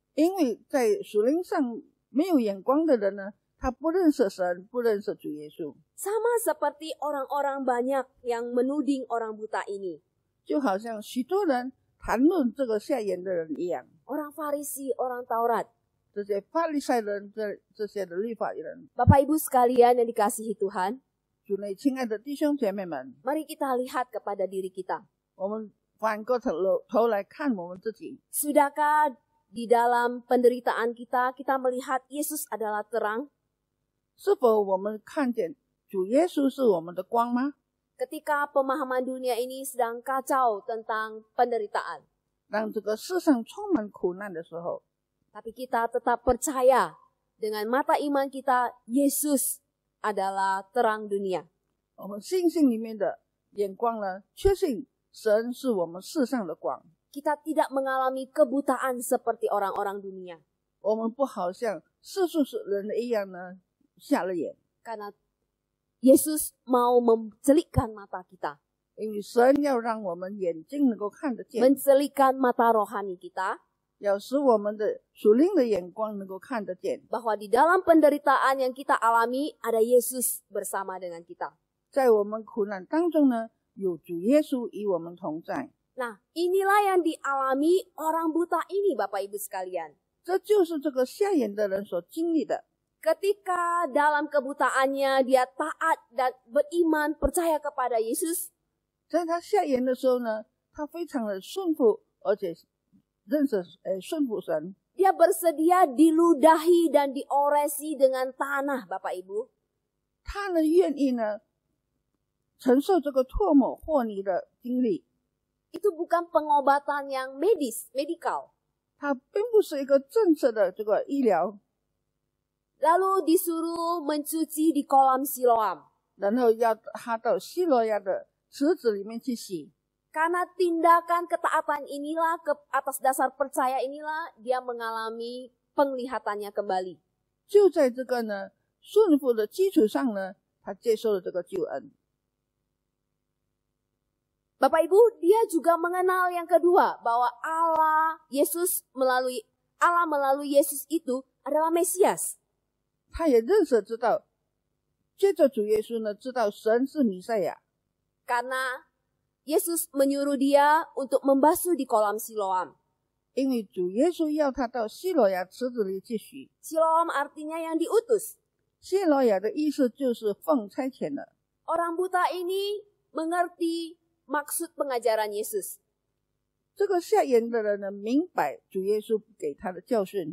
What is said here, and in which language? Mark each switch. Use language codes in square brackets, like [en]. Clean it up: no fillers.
[zh] 因为在属灵上没有眼光的人呢，他不认识神，不认识主耶稣， [id] Sama seperti orang-orang banyak yang menuding orang buta ini. [zh] 就好像许多人谈论这个瞎眼的人一样。 [id] Orang Farisi, orang Taurat. [zh] 这些法利赛人，这些的律法人， [id] Bapak Ibu sekalian yang dikasihi Tuhan, [zh] 主内亲爱的弟兄姐妹们， [id] mari kita lihat kepada diri kita. [zh] 我们反过头来看我们自己， [id] Sudahkah di dalam penderitaan kita, kita melihat Yesus adalah terang? [zh] 是否我们看见主耶稣是我们的光吗？ [id] Ketika pemahaman dunia ini sedang kacau tentang penderitaan. [zh] 当这个世上充满苦难的时候， [id] Tapi kita tetap percaya dengan mata iman kita, Yesus adalah terang dunia. [zh] 我们信心里面的眼光呢，确信神是我们世上的光。 [id] kita tidak mengalami kebutaan seperti orang-orang dunia. [zh] 我们不好像世俗人的一样呢，瞎了眼。 [id] Karena Yesus mau mencelikkan mata kita, [zh] 因为神要让我们眼睛能够看得见， [id] mencelikkan mata rohani kita, [zh] 要使我们的属灵的眼光能够看得见。 [id] bahwa di dalam penderitaan yang kita alami ada Yesus bersama dengan kita. [zh] 在我们苦难当中呢，有主耶稣与我们同在。 [id] Nah, inilah yang dialami orang buta ini, Bapak Ibu sekalian. [zh] 这就是这个瞎眼的人所经历的。 [id] Ketika dalam kebutaannya dia taat dan beriman, percaya kepada Yesus, [zh] 在他瞎眼的时候呢，他非常的顺服，而且认识顺服神。 [id] dia bersedia diludahi dan dioresi dengan tanah, Bapak Ibu. [zh] 他呢愿意呢承受这个唾沫和泥的经历。 [id] Itu bukan pengobatan yang medikal. [zh] 它并不是一个正式的这个医疗， [id] Lalu disuruh mencuci di kolam Siloam. [zh] 然后要他到希罗亚的池子里面去洗。 [id] Karena tindakan ketaatan inilah, atas dasar percaya inilah, dia mengalami penglihatannya kembali. [zh] 就在这个呢顺服的基础上呢，他接受了这个救恩。 [id] Bapak Ibu, dia juga mengenal yang kedua, bahwa Allah melalui Yesus itu adalah Mesias. [zh] 他也认识知道，接着主耶稣呢，知道神是弥赛亚， [id] Karena Yesus menyuruh dia untuk membasuh di kolam Siloam. [zh] 因为主耶稣要他到希罗亚池子里去洗。 [id] Siloam artinya yang diutus. [zh] 希罗亚的意思就是奉差遣的。 [id] Orang buta ini mengerti maksud pengajaran Yesus. [zh] 这个瞎眼的人呢，明白主耶稣给他的教训。